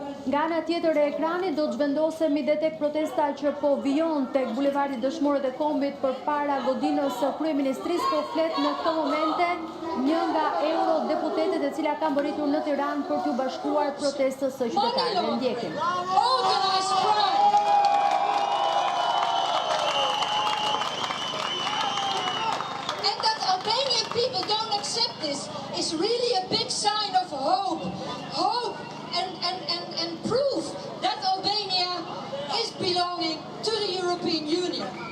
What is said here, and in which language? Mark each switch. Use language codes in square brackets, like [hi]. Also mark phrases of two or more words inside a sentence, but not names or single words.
[sq] Nga ana tjetër e ekranit do të zhvendosemi dhe tek protesta që po vijon tek bulevardi Dëshmorët e Kombit përpara godinës së kryeministrisë, po flet në këto momente një nga eurodeputetet e cila ka mbërritur në Tiranë për t'u bashkuar protestës së qytetarëve. Ndjekim. [en] Organized crime. And that Albanian people don't accept this is really a big sign of hope. Hope and proof that Albania is belonging to the European Union.